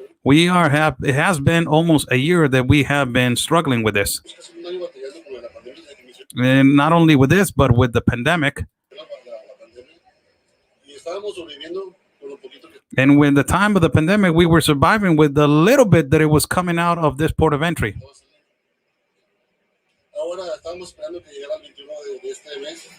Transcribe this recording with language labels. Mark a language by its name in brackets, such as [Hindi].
[English] it has been almost a year that we have been struggling with this. [Spanish] Casi un año batallando con la pandemia desde que inició [English] And not only with this, but with the pandemic. [Spanish] la pandemia. Y estábamos sobreviviendo con lo poquito que [English] And when the time of the pandemic, we were surviving with the little bit that it was coming out of this port of entry. [Spanish] estaba saliendo. Ahora estábamos esperando que llegara el 21 de este mes.